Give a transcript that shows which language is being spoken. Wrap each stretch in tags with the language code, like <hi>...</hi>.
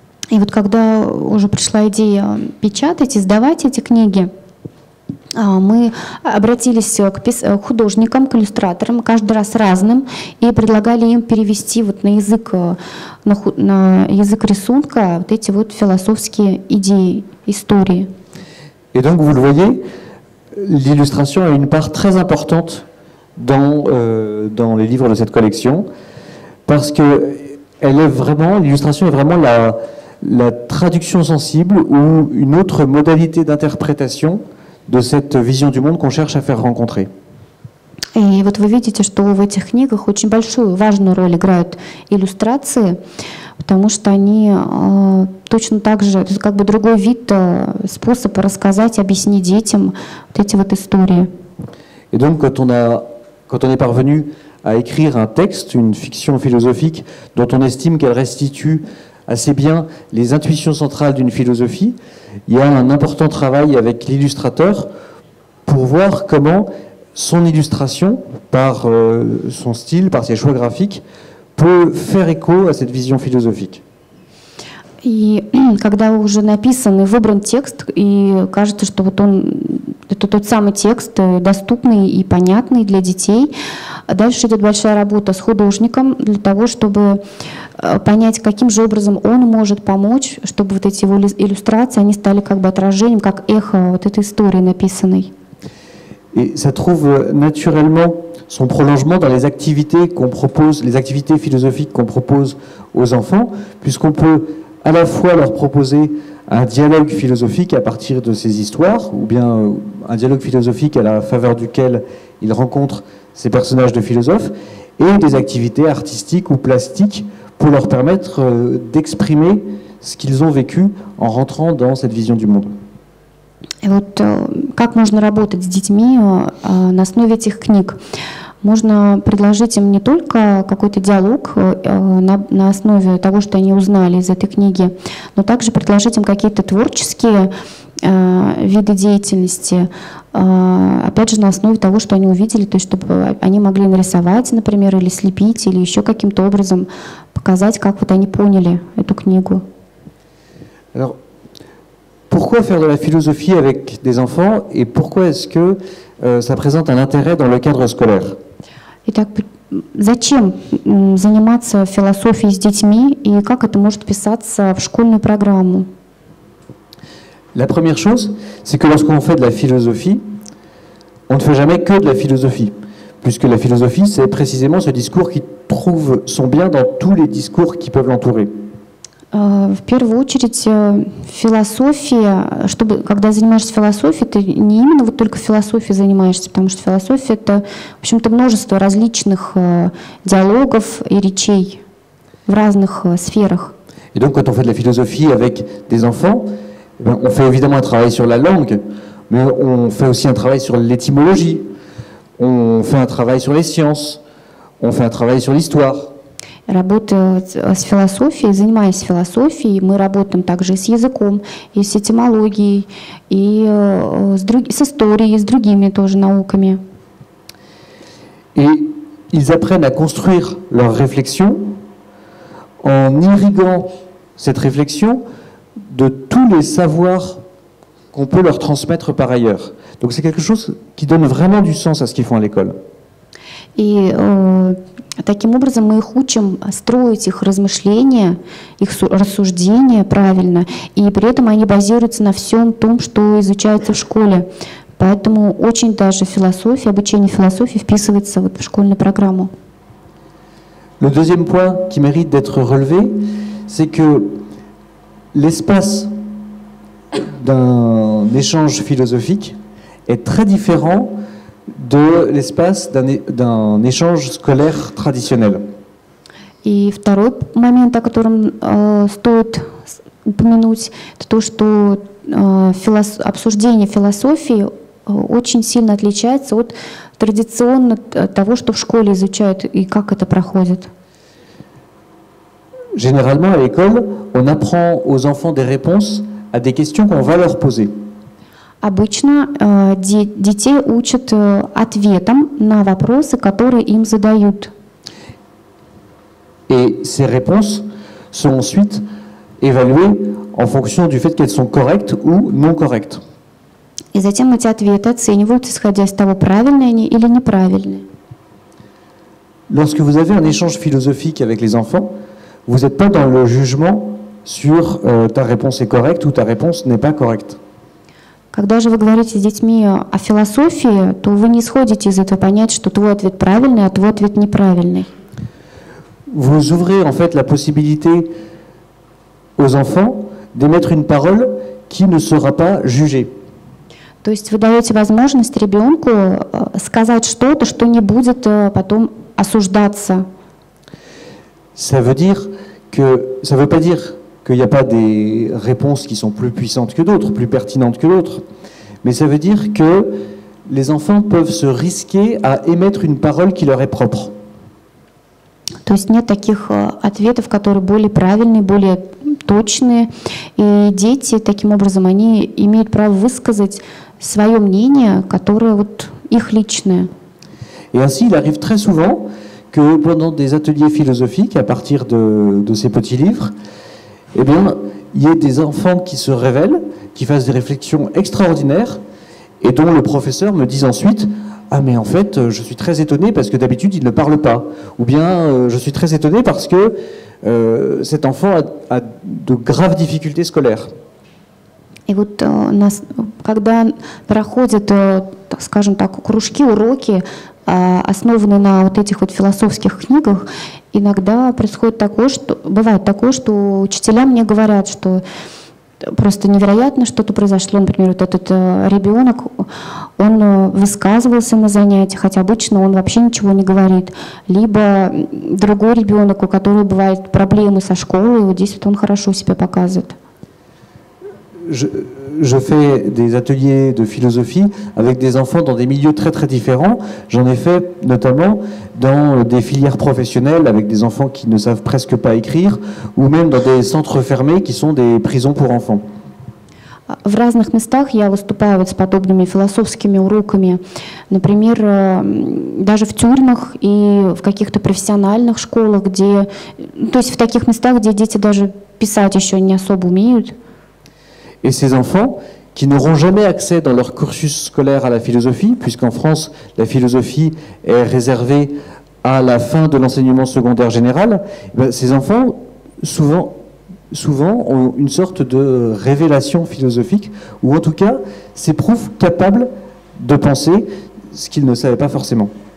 <ru>И вот когда уже пришла идея печатать, издавать эти книги, мы обратились к художникам, к иллюстраторам, каждый раз разным, и предлагали им перевести вот на язык рисунка вот эти вот философские идеи, истории.</ru> <fr>Et donc vous le voyez, l'illustration a une part très importante dans les livres de cette collection, parce que l'illustration est vraiment la traduction sensible ou une autre modalité d'interprétation de cette vision du monde qu'on cherche à faire rencontrer.</fr> <ru>И вот вы видите, что в этих книгах очень большую, важную роль играют иллюстрации, потому что они точно так же, это как бы другой вид, способ рассказать, объяснить детям вот эти вот истории.</ru> <fr>Et donc quand on est parvenu à écrire un texte, une fiction philosophique dont on estime qu'elle restitue assez bien les intuitions centrales d'une philosophie, il y a un important travail avec l'illustrateur pour voir comment son illustration, par son style, par ses choix graphiques, peut faire écho à cette vision philosophique.</fr> <ru>И когда уже написан и выбран текст, и кажется, что вот это тот самый текст, доступный и понятный для детей, дальше идет большая работа с художником для того, чтобы понять, каким же образом он может помочь, чтобы вот эти его иллюстрации, они стали как бы отражением, как эхо вот этой истории написанной.</ru> <fr>Et ça trouve naturellement son prolongement dans les activités qu'on propose, les activités philosophiques qu'on propose aux enfants, puisqu'on peut à la fois leur proposer un dialogue philosophique à partir de ces histoires, ou bien un dialogue philosophique à la faveur duquel ils rencontrent ces personnages de philosophes, et des activités artistiques ou plastiques pour leur permettre d'exprimer ce qu'ils ont vécu en rentrant dans cette vision du monde.</fr> <ru>И вот как можно работать с детьми на основе этих книг? Можно предложить им не только какой-то диалог на основе того, что они узнали из этой книги, но также предложить им какие-то творческие виды деятельности, опять же, на основе того, что они увидели, то есть чтобы они могли нарисовать, например, или слепить, или еще каким-то образом показать, как вот они поняли эту книгу.</ru> <fr>Alors, pourquoi faire de la philosophie avec des enfants et pourquoi est-ce que ça présente un intérêt dans le cadre scolaire?</fr> <ru>Итак, зачем заниматься философией с детьми и как это может вписаться в школьную программу?</ru> <fr>La première chose, c'est que lorsqu'on fait de la philosophie, on ne fait jamais que de la philosophie, puisque la philosophie, c'est précisément ce discours qui trouve son bien dans tous les discours qui peuvent l'entourer.</fr> <ru>В первую очередь, философия, когда занимаешься философией, ты не именно вот только философией занимаешься, потому что философия — это, в общем-то, множество различных диалогов и речей в разных сферах.</ru> <fr>Et donc, quand on fait de la philosophie avec des enfants, on fait évidemment un travail sur la langue, mais on fait aussi un travail sur l'étymologie, on fait un travail sur les sciences, on fait un travail sur l'histoire.</fr> <ru>Работая с философией, занимаясь философией, мы работаем также и с языком, и с этимологией, и с историей, и с другими тоже науками.</ru> <fr>Et ils apprennent à construire leur réflexion en irriguant cette réflexion de tous les savoirs qu'on peut leur transmettre par ailleurs. Donc c'est quelque chose qui donne vraiment du sens à ce qu'ils font à l'école.</fr> <ru>И таким образом мы их учим строить их размышления, их рассуждения правильно, и при этом они базируются на всем том, что изучается в школе. Поэтому очень даже философия, обучение философии вписывается вот в школьную программу.</ru> <fr>Le deuxième point qui mérite d'être relevé, c'est que l'espace d'un échange philosophique est très différent de l'espace d'un échange scolaire traditionnel.</fr> <ru>И второй момент, о котором стоит упомянуть, это то, что обсуждение философии очень сильно отличается от традиционно того, что в школе изучают и как это проходит.</ru> <fr>Généralement, à l'école, on apprend aux enfants des réponses à des questions qu'on va leur poser.</fr> <ru>Обычно детей учат ответам на вопросы, которые им задают.</ru> <fr>Et ces réponses sont ensuite évaluées en fonction du fait qu'elles sont correctes ou non correctes.</fr> <ru>И затем эти ответы оцениваются, исходя из того, правильные они или неправильные.</ru> <fr>Lorsque vous avez un échange philosophique avec les enfants, vous n'êtes pas dans le jugement sur ta réponse est correcte ou ta réponse n'est pas correcte.</fr> <ru>Когда же вы говорите с детьми о философии, то вы не исходите из этого понять, что твой ответ правильный, а твой ответ неправильный.</ru> <fr>Vous ouvrez en fait la possibilité aux enfants d'émettre une parole qui ne sera pas jugée.</fr> <ru>То есть вы даете возможность ребенку сказать что-то, что не будет потом осуждаться.</ru> <fr>Ça veut pas dire qu'il n'y a pas des réponses qui sont plus puissantes que d'autres, plus pertinentes que d'autres, mais ça veut dire que les enfants peuvent se risquer à émettre une parole qui leur est propre.</fr> <ru>То есть нет таких ответов, которые более правильные, более точные, и дети таким образом они имеют право высказать свое мнение, которое вот их личное.</ru> <fr>Et ainsi, il arrive très souvent que pendant des ateliers philosophiques, à partir de ces petits livres, eh bien, il y ait des enfants qui se révèlent, qui fassent des réflexions extraordinaires, et dont le professeur me dise ensuite « Ah mais en fait, je suis très étonné parce que d'habitude il ne parle pas » ou bien « Je suis très étonné parce que cet enfant a de graves difficultés scolaires ».</fr> <ru>И вот когда проходят, скажем так, кружки, уроки, основанные на вот этих вот философских книгах, иногда бывает такое, что учителя мне говорят, что просто невероятно что-то произошло. Например, вот этот ребенок, он высказывался на занятиях, хотя обычно он вообще ничего не говорит. Либо другой ребенок, у которого бывают проблемы со школой, вот здесь вот он хорошо себя показывает.</ru> <fr>Je fais des ateliers de philosophie avec des enfants dans des milieux très très différents. J'en ai fait notamment dans des filières professionnelles avec des enfants qui ne savent presque pas écrire ou même dans des centres fermés qui sont des prisons pour enfants.</fr> <ru>В разных местах я выступаю вот с подобными философскими уроками, например, даже в тюрьмах и в каких-то профессиональных школах, где, то есть в таких местах, где дети даже писать еще не особо умеют.</ru> <fr>Et ces enfants qui n'auront jamais accès dans leur cursus scolaire à la philosophie, puisqu'en France, la philosophie est réservée à la fin de l'enseignement secondaire général, ces enfants, souvent ont une sorte de révélation philosophique, ou en tout cas s'éprouvent capables de penser ce qu'ils ne savaient pas forcément.</fr>